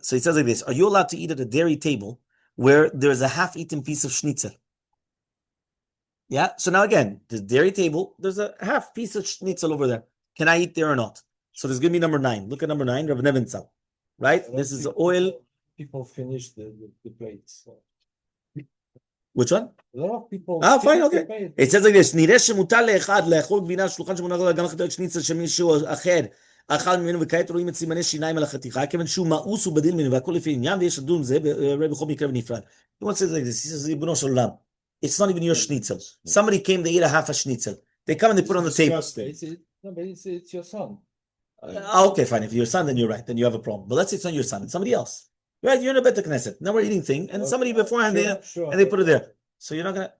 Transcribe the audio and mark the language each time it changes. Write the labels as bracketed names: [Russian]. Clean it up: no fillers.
[English] So he says like this: are you allowed to eat at a dairy table where there's a half-eaten piece of schnitzel? Yeah. So now again, the dairy table, there's a half piece of schnitzel over there. Can I eat there or not? So there's going to be number 9. Look at number 9, Rav Nebenzahl. Right? This is oil. People finish the plates. Which one? A lot of people. Fine, okay. It says like this: [Hebrew] נראה שמותר לאחד לאכול גבינה שולחן שמונח עליו גם חתיכת שניצל של מישהו אחר אכל ממנו וכעת רואים את סימני שיניים על החתיכה כיוון שהוא מאוס ובדין ממנו והכל לפי עניין ויש לדון זה בכל מקרה בנפרד. [English] He wants to say like this. He says, [Hebrew] ריבונו של עולם, [English] it's not even your schnitzel. Somebody came, they ate a half a schnitzel. They come and they put it on the table. It's your son. Okay, fine. If you're your son, then you're right. Then you have a problem. But let's say it's not your son. It's somebody else. Right? You're in a Bet Knesset. Now we're eating thing, and somebody beforehand and they put it there. So you're not gonna.